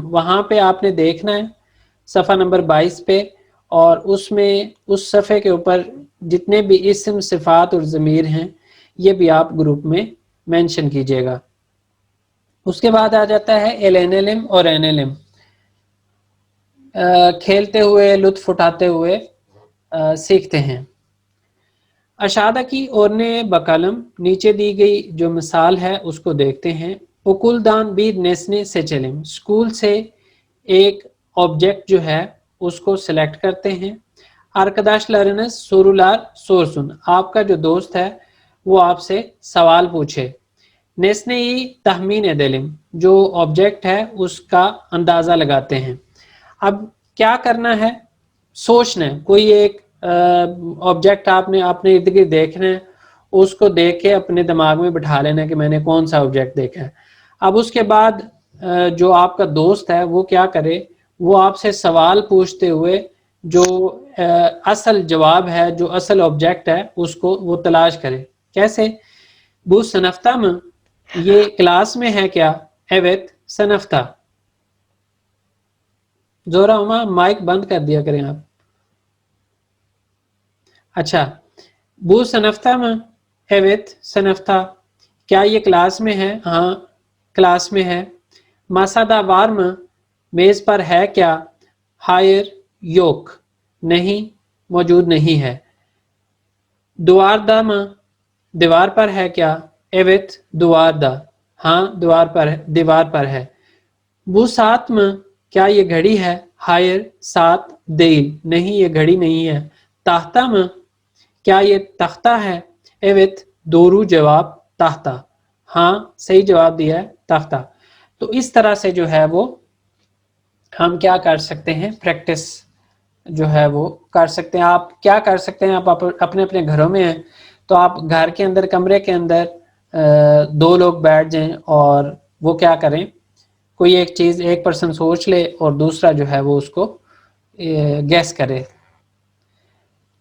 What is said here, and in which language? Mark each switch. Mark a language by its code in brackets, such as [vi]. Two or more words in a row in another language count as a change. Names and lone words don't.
[ur] وہاں پہ آپ نے دیکھنا ہے صفحہ نمبر 22 پہ, اور اس میں اس صفحے کے اوپر جتنے بھی اسم صفات اور ضمیر ہیں یہ بھی آپ گروپ میں مینشن کیجئے گا. اس کے بعد آ جاتا ہے LNLM اور NLM, کھیلتے ہوئے لطف اٹھاتے ہوئے سیکھتے ہیں. [tr] aşağıdaki örneğe bakalım. [ur] نیچے دی گئی جو مثال ہے اس کو دیکھتے ہیں. [tr] okuldan bir nesne seçelim. [ur] اسکول سے ایک آبجیکٹ جو ہے اس کو سلیکٹ کرتے ہیں. [tr] arkadaşlarınız sorular sorsun. [ur] آپ کا جو دوست ہے وہ آپ سے سوال پوچھے. [tr] nesneyi tahmin edelim. [ur] جو آبجیکٹ ہے اس کا اندازہ لگاتے ہیں. اب کیا کرنا ہے؟ سوچنا ہے. کوئی ایک آبجیکٹ آپ نے اپنے ارد گرد دیکھنا ہے, اس کو دیکھ کے اپنے دماغ میں بٹھا لینا ہے کہ میں نے کون سا آبجیکٹ دیکھا ہے. اب اس کے بعد جو آپ کا دوست ہے وہ کیا کرے, وہ آپ سے سوال پوچھتے ہوئے جو اصل جواب ہے, جو اصل آبجیکٹ ہے اس کو وہ تلاش کرے. [tr] کیسے؟ bu sınıfta mı? [ur] یہ کلاس میں ہے کیا؟ [tr] evet sınıfta. [ur] زہرا ہما مائک بند کر دیا کریں آپ. [tr] اچھا bu sınıfta mı? evet sınıfta. [ur] کیا یہ کلاس میں ہے؟ ہاں کلاس میں ہے. [tr] masada var mı? [ur] میز پر ہے کیا؟ [tr] hayır yok. [ur] نہیں موجود نہیں ہے. [tr] duvarda mı? [ur] دیوار پر ہے کیا؟ [tr] evet duvarda. [ur] ہاں دیوار پر ہے. [tr] bu saat mı? [ur] کیا یہ گھڑی ہے؟ [tr] hayır saat değil. [ur] نہیں یہ گھڑی نہیں ہے. [tr] tahta mı? [ur] کیا یہ تختہ ہے؟ [tr] evet doğru [ur] جواب تختہ. ہاں صحیح جواب دیا ہے تختہ. تو اس طرح سے جو ہے وہ ہم کیا کر سکتے ہیں, پریکٹس جو ہے وہ کر سکتے ہیں. آپ کیا کر سکتے ہیں, آپ اپنے اپنے گھروں میں ہیں تو آپ گھر کے اندر کمرے کے اندر 2 لوگ بیٹھ جائیں اور وہ کیا کریں, کوئی ایک چیز ایک پرسن سوچ لے اور دوسرا جو ہے وہ اس کو گیس کرے.